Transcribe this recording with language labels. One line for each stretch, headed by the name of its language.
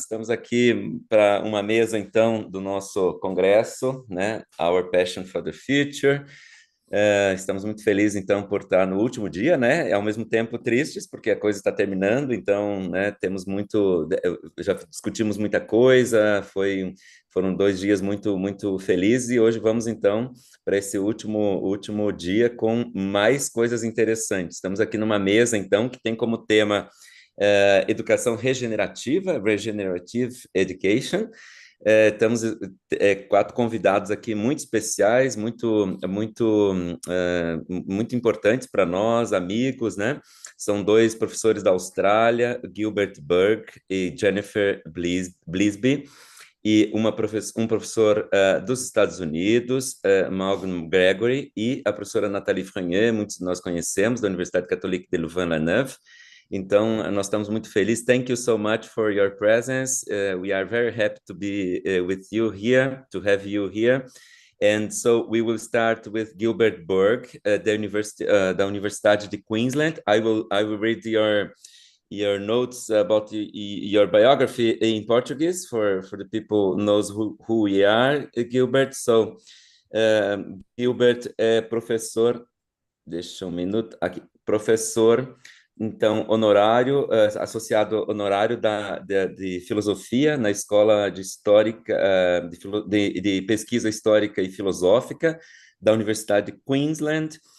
Portuguese: Estamos aqui para uma mesa, então, do nosso congresso, né?
English: Our Passion for the Future.
Portuguese: Estamos muito felizes, então, por estar no último dia, né? E, ao mesmo tempo, tristes, porque a coisa está terminando, então, né, temos muito... Já discutimos muita coisa, foram 2 dias muito, muito felizes, e hoje vamos, então, para esse último dia com mais coisas interessantes. Estamos aqui numa mesa, então, que tem como tema educação regenerativa,
English: Regenerative Education.
Portuguese: Temos 4 convidados aqui muito especiais, muito importantes para nós, amigos, né? São 2 professores da Austrália, Gilbert Burgh e Jennifer Bleazby, e um professor dos Estados Unidos, Maughn Gregory, e a professora Nathalie Frogneux, muitos de nós conhecemos, da Universidade Catholique de Louvain-la-Neuve. Então, nós estamos muito felizes.
English: Thank you so much for your presence. We are very happy to be with you here, to have you here. And so we will start with Gilbert Burgh, da Universidade de Queensland. I will read your notes about your biography in Portuguese for the people who knows who we are, Gilbert.
Portuguese: So, Gilbert é professor, deixa um minuto aqui, professor, então, honorário, associado honorário de filosofia na Escola de Histórica, de Pesquisa Histórica e Filosófica da Universidade de Queensland.